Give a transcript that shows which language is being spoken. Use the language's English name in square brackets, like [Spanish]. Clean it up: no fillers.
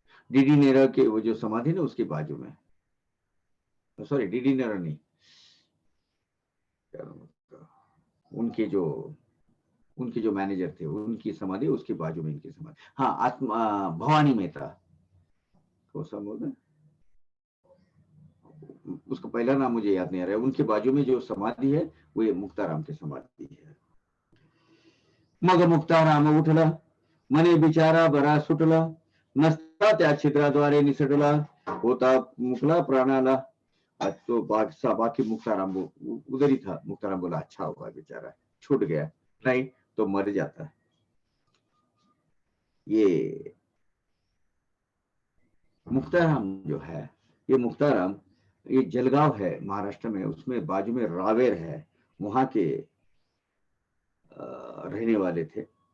[Hindi] DD नेरा के वो जो समाधि ना उसके बाजू में, सॉरी डीडी नेरा नहीं, उनके जो मैनेजर थे उनकी समाधि उसके बाजू में इनकी समाधि. हाँ, आत्मा भवानी मेहता, कौन सा बोल, उसका पहला नाम मुझे याद नहीं आ रहा है. उनके बाजू में जो समाधि है वो ये मुक्ताराम की समाधि है. [Marathi] मग मुक्ताराम उठला, मने बिचारा बरा सुटला, नसता त्या छिद्राद्वारे निसटला, होता मुकला प्राणाला. [Hindi] तो बाकी मुक्ताराम उधर ही था. मुक्ताराम बोला अच्छा हुआ बेचारा छूट गया, नहीं तो मर जाता. ये मुक्ताराम जो है, ये मुक्ताराम, ये जलगांव है महाराष्ट्र में, उसमें बाजू में रावेर है, वहां के रहने वाले थे.